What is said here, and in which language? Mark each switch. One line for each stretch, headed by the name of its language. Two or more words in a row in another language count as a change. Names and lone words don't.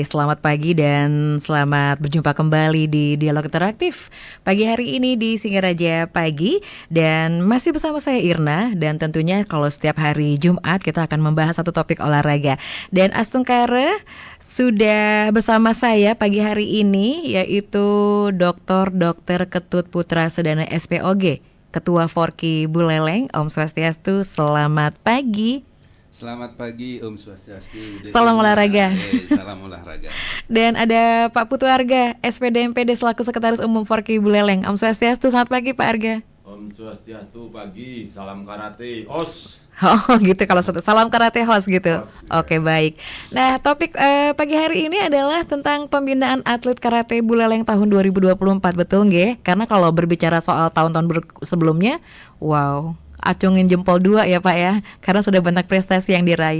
Indonesian: Selamat pagi dan selamat berjumpa kembali di Dialog Interaktif pagi hari ini di Singaraja Pagi. Dan masih bersama saya Irna, dan tentunya kalau setiap hari Jumat kita akan membahas satu topik olahraga. Dan Astungkare sudah bersama saya pagi hari ini, yaitu Dr. Ketut Putra Sudana SPOG, Ketua Forki Buleleng.
Balinese: Om Swastiastu,
Indonesian: selamat pagi. Selamat pagi,
Balinese: Om Swastiastu.
Indonesian: Salam olahraga. Salam olahraga. Dan ada Pak Putu Arga, SPD MPD selaku Sekretaris Umum Forki Buleleng.
Balinese: Om Swastiastu,
Indonesian: selamat pagi Pak Arga.
Balinese: Om Swastiastu,
Indonesian: pagi, salam karate, os. Oh gitu, kalau salam karate host gitu. Oke, baik. Nah, topik pagi hari ini adalah tentang pembinaan atlet karate Buleleng tahun 2024, betul nggih? Karena kalau berbicara soal tahun-tahun sebelumnya, wow, acungin jempol 2 ya Pak ya, karena sudah banyak prestasi yang diraih.